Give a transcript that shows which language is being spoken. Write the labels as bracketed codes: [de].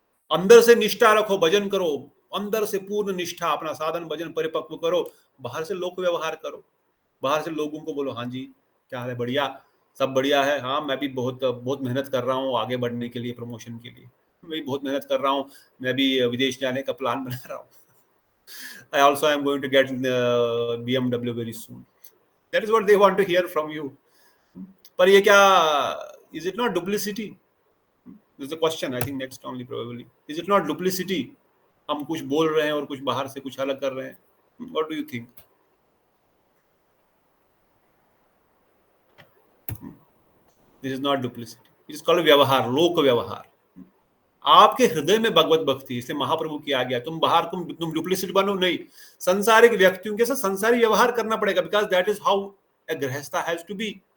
[hi] अंदर से निष्ठा रखो, भजन करो, अंदर से पूर्ण निष्ठा, अपना साधन भजन परिपक्व करो, बाहर से लोक व्यवहार करो। बाहर से लोगों को बोलो हाँ जी क्या हाल है, बढ़िया, सब बढ़िया है, हाँ मैं भी बहुत मेहनत कर रहा हूँ आगे बढ़ने के लिए, प्रमोशन के लिए मैं भी बहुत मेहनत कर रहा हूँ, मैं भी विदेश जाने का प्लान बना रहा हूँ। [en] I also am going to get BMW very soon. That is what they want to hear from you. [hi] पर ये क्या, [en] is it not duplicity? This is the question, I think next only probably. Is it not duplicity? [hi] हम कुछ बोल रहे हैं और कुछ बाहर से कुछ अलग कर रहे हैं. [en] What do you think? This is not duplicity. It is called [hi] व्यवहार, लोक व्यवहार. आपके हृदय में भगवत भक्ति, इसे महाप्रभु की आज्ञा, तुम बाहर तुम डुप्लीसिटी बनो नहीं, संसारिक व्यक्तियों के साथ संसारी व्यवहार करना पड़ेगा, [en] Because that is how a grihastha has to be.